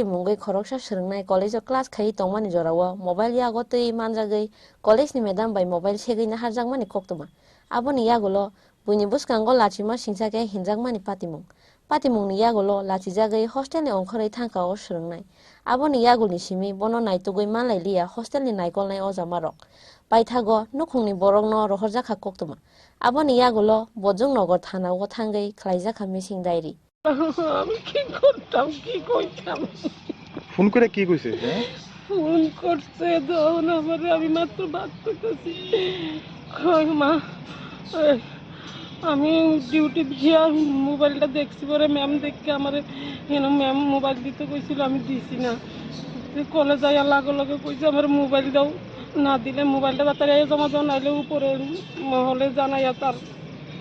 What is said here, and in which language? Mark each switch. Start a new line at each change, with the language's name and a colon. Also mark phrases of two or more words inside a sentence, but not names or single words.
Kok Borok: mungai khoroksa srungnai
English: college of class
Kok Borok: khai tongmani jorawo mobile yago tei manjagai college ni
English: madam by mobile
Kok Borok: segei na harjangmani koktuma aboni yagulo buini buskango lachima singchake hinjangmani patimung ni yagulo lachijagai hostel ni ongkhorei thangkao srungnai aboni yagulni simi bono naitugoi manlai lia hostel ni naikolnai ojamarok paithago nukhungni borokno rohorjakha koktuma aboni yagulo Borjung Nagar thana o thangai khlaijaka
English: missing diary
Bangla: আমি কি করতাম কি কইতাম ফোন করে কি কইছে ফোন করছে তখন আমারে আমি মাত্র বাত করতেছি কই মা আমি ডিউটি গিয়া মোবাইলটা দেখছি পরে ম্যাম দেখে আমারে ম্যাম মোবাইল দিতে কইছিল আমি দিছি না কলেজ যাইয়া লগে কইছে আমার মোবাইল দাও না দিলে মোবাইলটা তাড়াতাড়ি জমা দাও নাইলে উপরে মহলে জানাইয়া তার